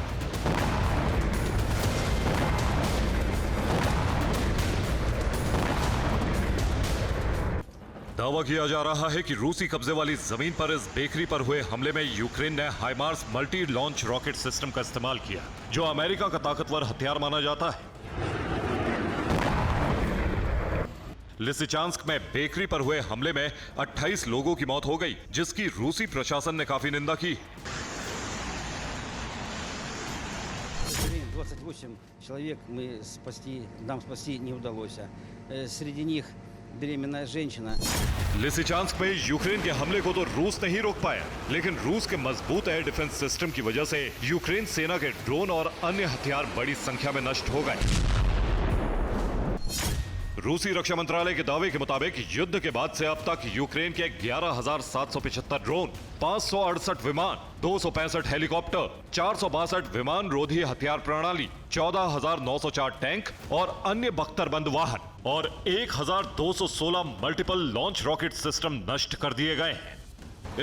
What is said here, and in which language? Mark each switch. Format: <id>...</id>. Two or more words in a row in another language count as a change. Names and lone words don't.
<hi>दावा किया जा रहा है कि रूसी कब्जे वाली जमीन पर इस बेकरी पर हुए हमले में यूक्रेन ने हाइमार्स</hi> <en>multi launch rocket system</en> <hi>का इस्तेमाल किया, जो अमेरिका का ताकतवर हथियार माना जाता है। लिसिचांस्क में बेकरी पर हुए हमले में 28 लोगों की मौत हो गई, जिसकी रूसी प्रशासन ने काफी निंदा की।</hi> <ru>28 человек нам спасти не удалось. Среди них беременная женщина.</ru> <hi>लिसिचांस्क में यूक्रेन के हमले को तो रूस नहीं रोक पाया, लेकिन रूस के मजबूत</hi> <en>air defense system</en> <hi>की वजह से यूक्रेन सेना के ड्रोन और अन्य हथियार बड़ी संख्या में नष्ट हो गए। रूसी रक्षा मंत्रालय के दावे के मुताबिक युद्ध के बाद से अब तक यूक्रेन के 11,775 ड्रोन, 568 विमान, 265 हेलीकॉप्टर, 462 विमान रोधी हथियार प्रणाली, 14,904 टैंक और अन्य बख्तरबंद वाहन और 1,216</hi> <en>multiple launch rocket system</en> <hi>नष्ट कर दिए गए हैं।</hi>